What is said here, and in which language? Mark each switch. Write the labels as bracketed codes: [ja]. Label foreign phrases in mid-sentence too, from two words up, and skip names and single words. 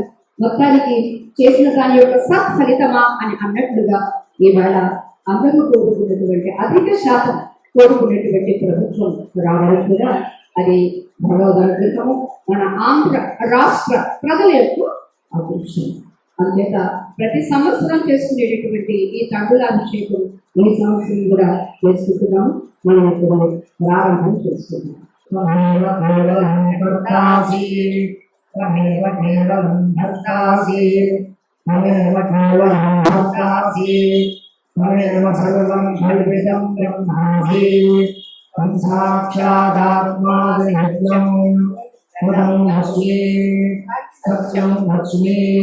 [te] మొత్తానికి చేసిన దాని యొక్క సత్ఫలితమా అని అన్నట్లుగా ఇవాళ అందరూ కోరుకున్నటువంటి అధిక శాతం కోరుకున్నటువంటి ప్రభుత్వం రావడం కూడా అది భగవద్గీతము, మన ఆంధ్ర రాష్ట్ర ప్రజల యొక్క అదృష్టం. అంచేత ప్రతి సంవత్సరం చేసుకునేటటువంటి ఈ తండులాభిషేకం ఈ సంవత్సరం కూడా చేసుకుంటున్నాము. మనం ఇప్పుడు ప్రారంభం చేసుకుంటాం. [sa] त्वमेव केवलं भर्तासि त्वमेव सर्वं कल्पितं ब्रह्मासि त्वं साक्षादात्मासि नित्यं पदं अस्मि सत्यं अस्मि